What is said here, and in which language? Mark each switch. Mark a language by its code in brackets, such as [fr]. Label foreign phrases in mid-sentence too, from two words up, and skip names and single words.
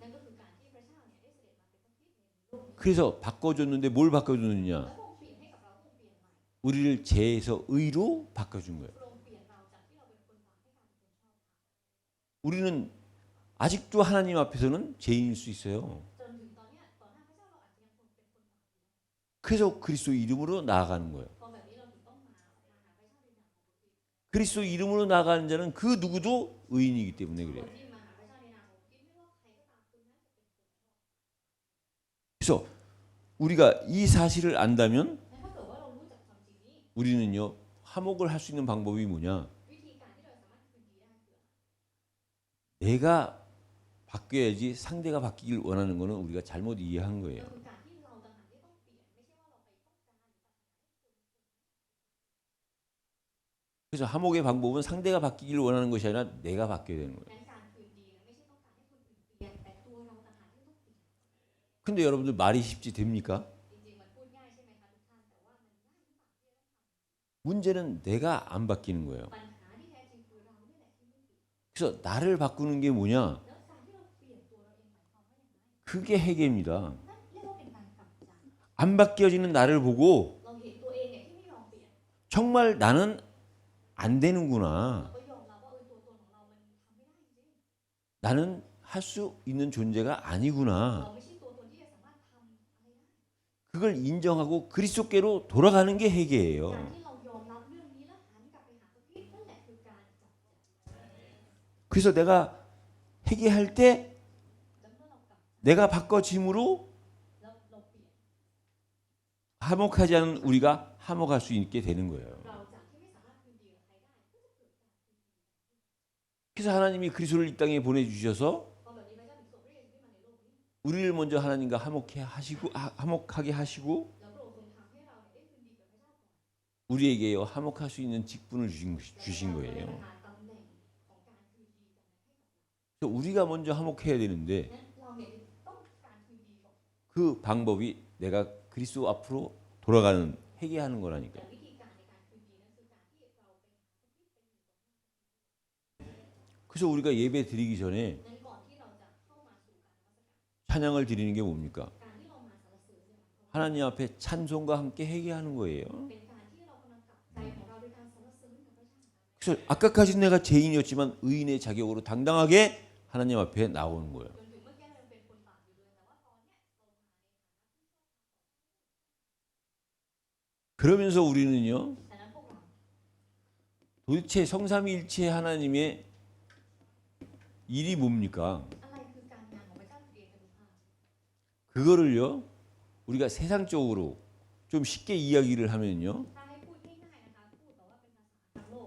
[th] นั่นก็คือการที่พระเจ้าเนี่ยได้เสด็จมาเป็นพระคริสต์ในโลกนี้ [ko] 그래서 바꿔줬는데 뭘 [th] แล้ว [ko] 바꿔줬느냐? [th] พระองค์เปลี่ยนให้กับเราพระองค์เปลี่ยนใหม่ [ko] 우리를 죄에서 의로 바꿔준 거예요. [th] พระองค์เปลี่ยนเราจากที่เราเป็นคนบาปให้กลายเป็นคนชอบธรรม [ko] 우리는 아직도 하나님 앞에서는 죄인일 수 있어요. [th] จนถึงตอนเนี้ยต่อหน้าพระเจ้าเราอาจจะยังคงเป็นคนบาปอยู่ [ko] 그래서 그리스도 이름으로 나아가는 거예요. [th] เพราะแบบนี้เราถึงต้องมาหาพระเจ้าในนามของพระคริสต์ [ko] 그리스도 이름으로 나아가는 자는 그 누구도 의인이기 때문에 [th] ค [ko] 그래요. [th] นที่มาหาพระเจ้าในนามของพระคริสต์ไม่ว่าใครก็ตามคนนั้นจะเป็นคนชอบ [ko] 그래서 우리가 이 사실을 안다면 [th] และถ้าเกิดว่าเรารู้จักความจริงนี้ [ko] 우리는요, 화목을 할 수 있는 방법이 뭐냐? [th] วิธีการที่เราสามารถคืนดีได้คืออะไร [ko] 내가 바뀌어야지 상대가 바뀌길 원하는 거는 우리가 잘못 이해한 [th] ก็ [ko] 거예요. [th] คือการที่เราต่างหากที่ต้องเปลี่ยนไม่ใช่ว่าเราไปต้องการหรือปรารถนาให้คน [ko] 그래서 화목의 방법은 상대가 바뀌길 원하는 것이 아니라 내가 바뀌어야 되는 거예요. [th] นั้นการคืนดีเนี่ยไม่ใช่ต้องการให้คนอื่นเปลี่ยนแต่ตัวเราต่างหากที่ต้องเปลี่ยน [ko] 근데 여러분들 말이 쉽지 됩니까? [th] จริงๆมันพูดง่ายใช่ไหมคะทุกท่านแต่ว่ามันง่ายหรือเปล่าที่จะต้องท [ko] 문제는 내가 안 바뀌는 거예요. [th] ำปัญหาที่แท้จริงคือเราเนี่ยแหละที่ไม่เปลี่ยน [ko] 그래서 나를 바꾸는 게 뭐냐? [th] แล้วการที่เราเปลี่ยนตัวเราเองหมายความว่าอย่างไร [ko] 그게 해계입니다. [th] นั่นเรียกว่าเป็นการกลับใจ [ko] 안 바뀌어지는 나를 보고 [th] เราเห็นตัวเองเนี่ยที่ไม่ยอมเปลี่ยน [ko] 정말 나는 안 [th] เรา [ko] 되는구나. [th] ก็ยอมรับว่าตัวตนของเรามันทำไม่ได้จริง [ko] 나는 할 수 있는 존재가 [th] เรา [ko] 아니구나. [th] ไม่ใช่ตัวตนที่จะสามารถทำอะไรได้ [ko] 그걸 인정하고 그리스도께로 돌아가는 게 [th] การ [ko] 해계예요. [th] ที่เรายอมรับเรื่องนี้แล้วหันกลับไปหาพระคริสต์นั่นแหละคือการกลับใจ [ko] 그래서 내가 회개할 때 [th] แล้วเมื่อเรากลับ [ko] 내가 바꿔짐으로 [th] แล้วเราเปลี่ยน [ko] 화목하지 않은 우리가 화목할 수 있게 되는 거예요. [th] เราจากที่ไม่สามารถคืนดีกับใครได้ก็จะเกิดการคืนดี [ko] 그래서 하나님이 그리스도를 이 땅에 보내주셔서 [th] เพราะแบบนี้พระเจ้าถึงส่งพระเยซูขึ้นมาในโลกนี้ [ko] 우리를 먼저 하나님과 화목하게 하시고 [th] แล้วพระองค์ทรงทำให้เราเนี่ยได้คืนดีกับพระเจ้าก่อน [ko] 우리에게 화목할 수 있는 직분을 주신 [th] และ [ko] 거예요. [th] ประทานตำแหน่งของการคืนดีกันนั้นให้กับเรา [ko] 그래서 우리가 먼저 화목해야 되는데 [th] นั้นเราเนี่ยต้องการคืนดีก่อน [ko] 그 방법이 내가 그리스도 앞으로 돌아가는 회개하는 거라니까. [th] แต่วิธีการในการคืนดีนั้นคือการที่เราไปหาพระคริสต์ไปอยู่ตรงหน้า [ko] 그래서 우리가 예배 드리기 전에 [th] นั้นก่อนที่เราจะเข้ามาสู่การนมัสการ [ko] 찬양을 드리는 게 뭡니까? [th] การที่เรามาสรรเสริญเนี่ยหมายความว่า [ko] 하나님 앞에 찬송과 함께 회개하는 거예요. [th] เป็นการที่เรากำลังกลับใจของเราโดยการสรรเสริญกับพระเจ้า [ko] 그래서 아까까지 내가 죄인이었지만 의인의 자격으로 당당하게 하나님 앞에 나오는 거예요. [th] จนถึงเมื่อกี้เรายังเป็นคนบาปอยู่เลยแต่ว่าตอนเนี้ยเรามาในฐานะผู้ชอบธรรม [ko] 그러면서 우리는요, [th] ฉะนั้นพวกเรา [ko] 도대체 성삼위일체 하나님의 일이 뭡니까? [th] อะไรคือการงานของพระเจ้าตรีเอกานุภาพ [ko] 그거를요, 우리가 세상적으로 좀 쉽게 이야기를 하면요, [th] ถ้าให้พูดง่ายๆนะคะพูดแบบว่าเป็นภาษาทางโลก